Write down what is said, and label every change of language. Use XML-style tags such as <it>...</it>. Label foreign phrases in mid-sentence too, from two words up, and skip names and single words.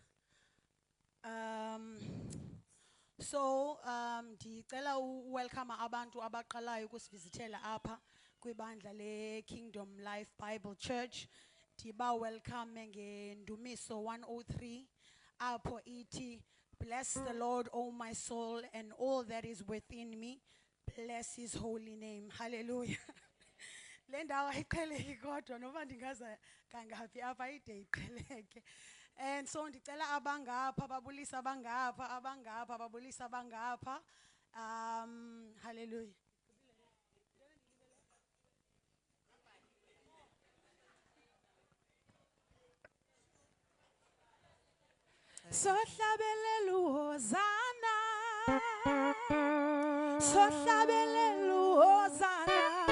<xh>So ndicela welcome abantu abaqalayo ukusivizithela apha kwibandla le Kingdom Life Bible Church. Ndiba welcome ngendumiso 103 apho ithi,</xh> <en>bless the Lord, O my soul, and all that is within me. Bless his holy name. Hallelujah.</en> <xh>Le ndawo ayiqheleki kodwa noba ndingaza kangaphi apha ide iqheleke.</xh> <en>And so</en> <xh>ndicela abangapha babulisa abangapha babulisa abangapha. Hallelujah. Sohlabelelu hosana, sohlabelelu hosana,</xh>